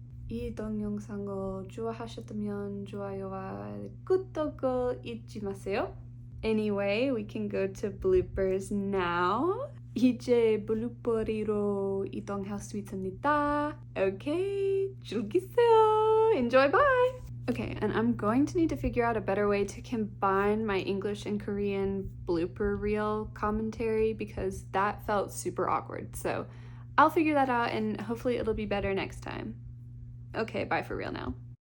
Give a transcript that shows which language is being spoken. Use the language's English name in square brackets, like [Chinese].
[Korean] 이 동영상을 좋아하셨다면 좋아요와 구독을 잊지 마세요. [English] Anyway, we can go to bloopers now. [Korean] 이제 블루퍼리로 이동할 수 있습니다. [English] Okay, [Korean] 즐기세요. [English] Enjoy, bye! Okay, and I'm going to need to figure out a better way to combine my English and Korean blooper reel commentary because that felt super awkward. So I'll figure that out and hopefully it'll be better next time. Okay, bye for real now.